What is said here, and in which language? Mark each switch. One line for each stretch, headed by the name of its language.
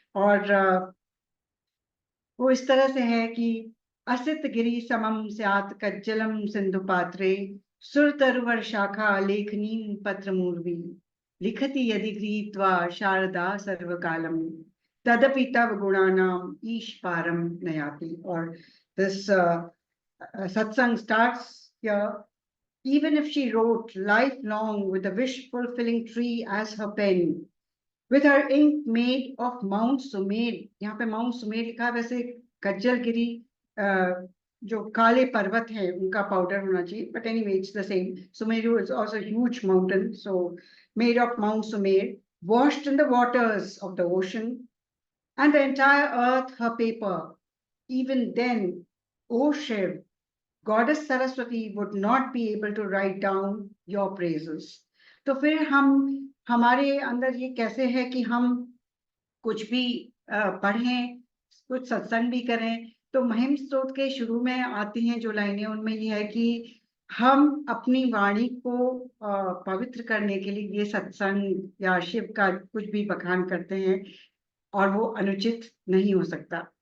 Sanskrit: और वो इस तरह से है कि असित गिरि समम स्यात् कज्जलम सिंधु पात्रे सुर तरुवर शाखा लेखनी पत्र मूर्वी लिखति यदि गृहीत्वा शारदा सर्वकालम तदपि तव गुणानाम ईश पारम नयाति।
Hindi: और
English: This satsang starts here. Even if she wrote lifelong with a wish-fulfilling tree as her pen, with her ink made of Mount Sumer,
Hindi: यहाँ पे Mount Sumer लिखा, वैसे कज्जल गिरी जो काले पर्वत है उनका पाउडर होना चाहिए,
English: but anyway it's the same. Sumeru is also a huge mountain, so made of Mount Sumer, washed in the waters of the ocean, and the entire earth her paper. Even then, O Shiv, Goddess Saraswati would not be able to write down your praises.
Hindi: तो फिर हमारे अंदर ये कैसे है कि हम कुछ भी पढ़ें, कुछ सत्संग भी करें, तो महिम स्तोत्र के शुरू में आती हैं जो लाइनें, उनमें ये है कि हम अपनी वाणी को पवित्र करने के लिए ये सत्संग या शिव का कुछ भी बखान करते हैं और वो अनुचित नहीं हो सकता।